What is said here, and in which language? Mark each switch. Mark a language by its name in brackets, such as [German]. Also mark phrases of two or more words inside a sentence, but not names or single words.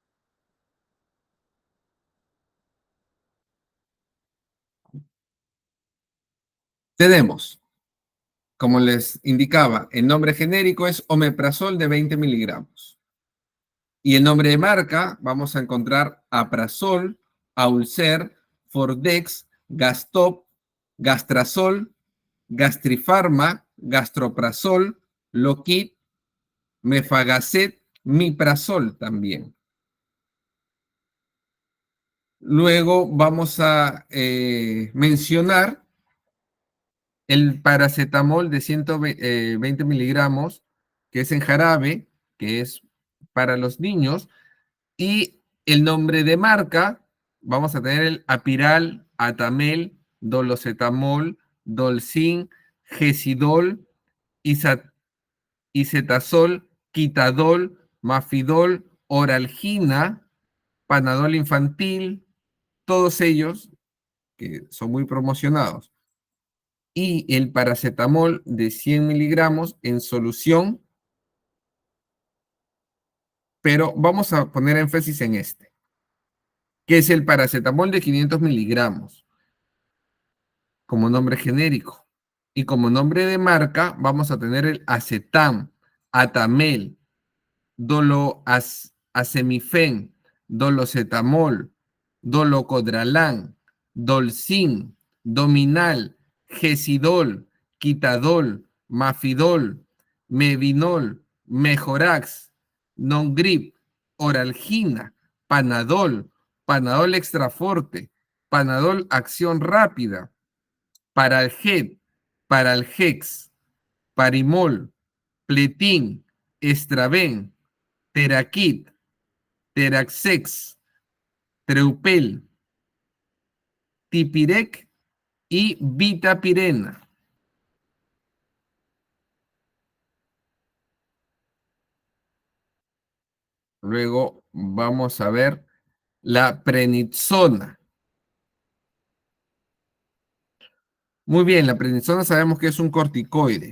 [Spanish] Tenemos, como les indicaba, el nombre genérico es omeprazol de 20 miligramos. Y el nombre de marca, vamos a encontrar Aprazol, Aulcer, Fordex, Gastop, Gastrazol, Gastrifarma, Gastroprazol, Loquit, Mefagacet, Miprazol también. Luego vamos a mencionar el paracetamol de 120 miligramos, que es en jarabe, que es para los niños. Y el nombre de marca, vamos a tener el Apiral, Atamel, Dolocetamol, Dolcin, Gesidol, Isetazol, Quitadol, Mafidol, Oralgina, Panadol infantil, todos ellos que son muy promocionados. Y el paracetamol de 100 miligramos en solución, pero vamos a poner énfasis en este, que es el paracetamol de 500 miligramos como nombre genérico. Y como nombre de marca vamos a tener el Acetam, Atamel, Doloacemifen, Dolocetamol, Dolocodralán, Dolcin, Dominal, Gesidol, Quitadol, Mafidol, Mevinol, Mejorax, Nongrip, Oralgina, Panadol, Panadol Extraforte, Panadol Acción Rápida, Paralget, Paralgex, Parimol, Pletín, Estraven, Teraquit, Teraxex, Treupel, Tipirec y Vitapirena. Luego vamos a ver la prednisona. Muy bien, la prednisona sabemos que es un corticoide.